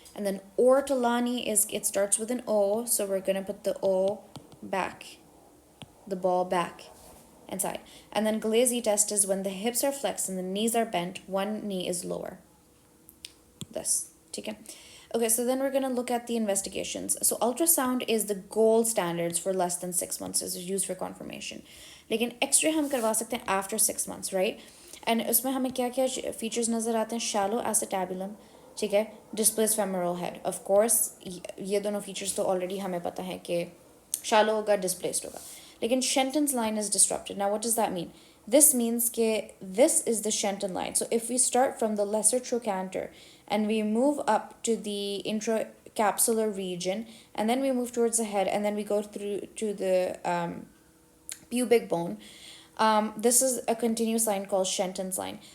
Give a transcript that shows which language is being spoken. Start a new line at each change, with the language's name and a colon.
English: And then Ortolani is, it starts with an O, so we're gonna put the O back, the ball back inside. And then Galeazzi test is when the hips are flexed and the knees are bent, one knee is lower. This, okay? Okay, so then we're going to look at the investigations. So ultrasound is the gold standards for less than 6 months, is used for confirmation.
Hindi: लेकिन x ray हम करवा सकते हैं
English: after 6 months, right?
Hindi: And उसमें हमें क्या क्या features नज़र आते हैं?
English: Shallow acetabulum, ठीक है? Displaced femoral head.
Hindi: Of course, ये दोनों features तो already हमें पता है कि shallow होगा, displaced होगा.
English: Lekin Shenton's line is disrupted. Now, what does that mean? This means that this is the Shenton line. So if we start from the lesser trochanter and we move up to the intracapsular region, and then we move towards the head, and then we go through to the pubic bone, this is a continuous line called Shenton's line.